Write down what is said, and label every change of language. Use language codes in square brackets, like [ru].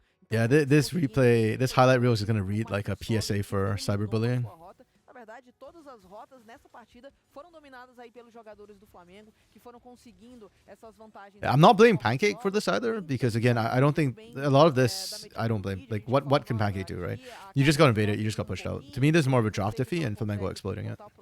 [en] Yeah, this highlight reel is going to read like a PSA for cyberbullying. [pt] Verdade, todas as rotas nessa partida foram dominadas aí pelos jogadores do Flamengo, que foram conseguindo essas vantagens. [en] I'm not blaming Pancake for this either, because again, I don't think a lot of this, I don't blame. Like, what can Pancake do, right? You just got invaded, you just got pushed out. To me, this is more of a draft iffy and Flamengo exploiting it.